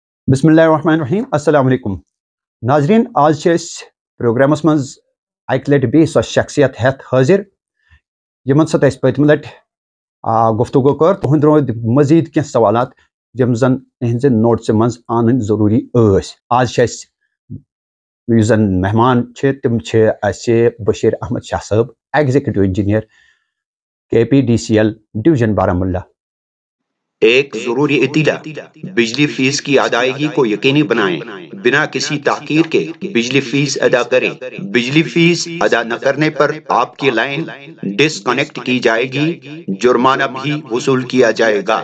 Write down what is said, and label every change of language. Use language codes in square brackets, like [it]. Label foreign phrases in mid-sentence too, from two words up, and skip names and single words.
[ar] بسم اللہ الرحمن الرحیم السلام علیکم [ks] ناظرین آج پروگرامس مز اکہ لٹہ بی سو شخصیت ہتھ حاضر یمن سۭتۍ اسہِ پٔتمہِ لٹہِ گفتگو کر تہنٛد رود مزید کینٛہہ سوالات یِم زن اہنزِ نوٹسہِ منٛز انٕنۍ ضروٗری ٲسۍ آز چھِ اسہِ یُس زن مہمان چھِ تِم چھِ اسہِ بشیر احمد شاہ صٲب [en] executive engineer [ks] KPDCL ڈویژن بارہمولہ۔ [ur] ایک ضروری اطلاع، بجلی فیس کی ادائیگی کو یقینی بنائیں، بنا کسی تاخیر کے بجلی فیس ادا کریں۔ بجلی فیس ادا نہ کرنے پر آپ کی [en] line disconnect [ur] کی جائے گی، جرمانہ بھی وصول کیا جائے گا۔